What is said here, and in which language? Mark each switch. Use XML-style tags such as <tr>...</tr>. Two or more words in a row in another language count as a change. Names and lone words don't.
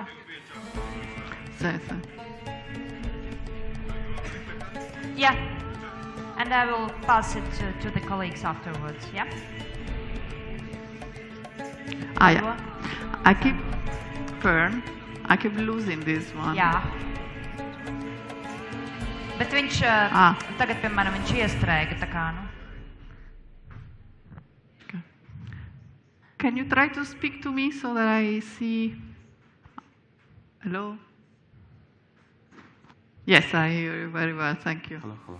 <en>Sì. Yeah. And I will pass it to the colleagues afterwards. Yeah. Yeah. I keep losing this one.</en> <lv>Jā. Bet viņš tagad, piemēram, viņš iestrēga tā kā, nu.</lv> <en>Okay. Can you try to speak to me so that I see? Hello? Yes, I hear you very well. Thank you. Hello.</en>